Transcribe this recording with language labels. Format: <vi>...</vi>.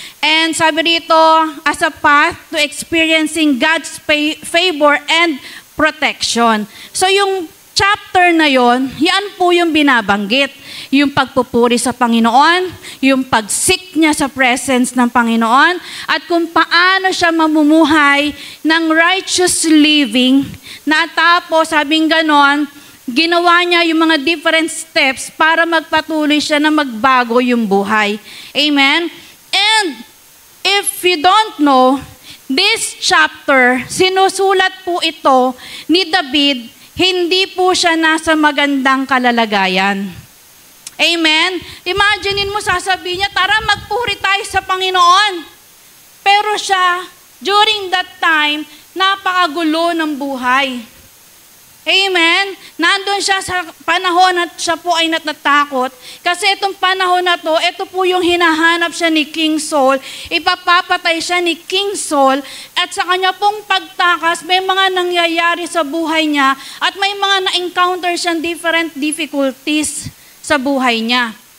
<en>And</en> <tl>sabi dito,</tl> <en>as a path to experiencing God's favor and protection.</en> <tl>So yung chapter na yon, yan po yung binabanggit. Yung pagpupuri sa Panginoon, yung pag-seek niya sa presence ng Panginoon, at kung paano siya mamumuhay ng</tl> <en>righteous living,</en> <tl>na tapos, sabing ganon, ginawa niya yung mga different steps para magpatuloy siya na magbago yung buhay. Amen?</tl> <en>And if you don't know, this chapter,</en> <tl>sinusulat po ito ni David, hindi po siya nasa magandang kalalagayan. Amen? Imaginein mo, sasabihin niya, tara magpuri tayo sa Panginoon. Pero siya, during that time, napakagulo ng buhay. Amen? Nandun siya sa panahon at siya po ay natatakot. Kasi itong panahon na to, ito po yung hinahanap siya ni King Saul. Ipapapatay siya ni King Saul. At sa kanya pong pagtakas, may mga nangyayari sa buhay niya. At may mga na-encounter siyang</tl> <en>different difficulties</en> <tl>sa buhay niya.</tl>